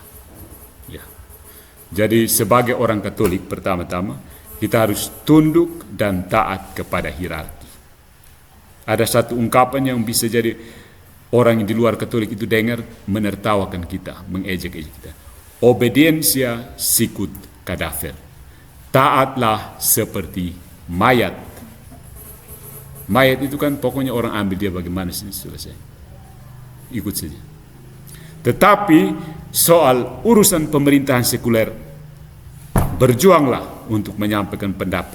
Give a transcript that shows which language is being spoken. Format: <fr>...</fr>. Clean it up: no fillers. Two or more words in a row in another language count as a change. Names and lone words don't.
<id>Ya. Jadi sebagai orang Katolik, pertama-tama kita harus tunduk dan taat kepada hierarki. ada satu ungkapan yang bisa jadi orang yang di luar Katolik itu dengar, menertawakan kita, mengejek-ejek kita.</id> <la>Obediencia sicut cadaver.</la> <id>Taatlah seperti mayat. Mayat itu kan pokoknya orang ambil dia bagaimana sih, selesai. Ikut saja. Tetapi soal urusan pemerintahan sekuler, berjuanglah untuk menyampaikan pendapat.</id>